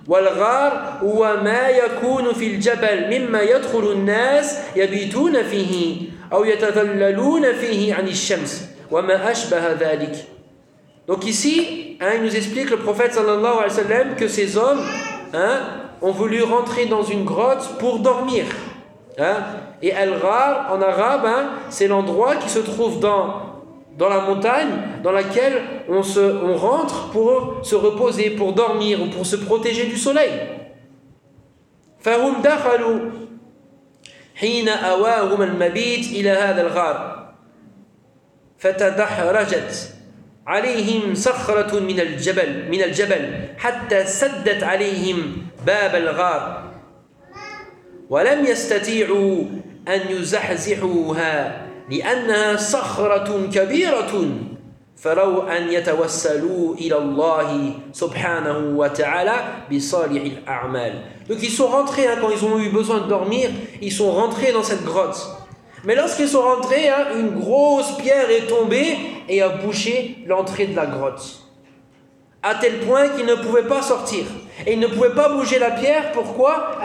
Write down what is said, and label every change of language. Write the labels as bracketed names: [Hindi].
[Arabic] والغار هو ما يكون في الجبل مما يدخل الناس يبيتون فيه أو يتذللون فيه عن الشمس وما أشبه ذلك. [French] Donc ici, il nous explique le prophète sallallahu alayhi wa sallam que ces hommes ont voulu rentrer dans une grotte pour dormir. Et al-ghar en arabe, c'est l'endroit qui se trouve dans la montagne dans laquelle on rentre pour se reposer, pour dormir ou pour se protéger du soleil. [Arabic] فَهُمْ دَخَلُوا حين أواهما المبيت إلى هذا الغار فتدحرجت عليهم صخرة من الجبل حتى سدت عليهم باب الغار ولم يستطيعوا أن يزحزحوها لأنها صخرة كبيرة فروا أن يتوسلوا إلى الله سبحانه وتعالى بصالح الأعمال. [French] Donc ils sont rentrés hein, quand ils ont eu besoin de dormir, ils sont rentrés dans cette grotte. Mais lorsqu'ils sont rentrés, hein, une grosse pierre est tombée et a bouché l'entrée de la grotte. À tel point qu'ils ne pouvaient pas sortir. Et ils ne pouvaient pas bouger la pierre, pourquoi ?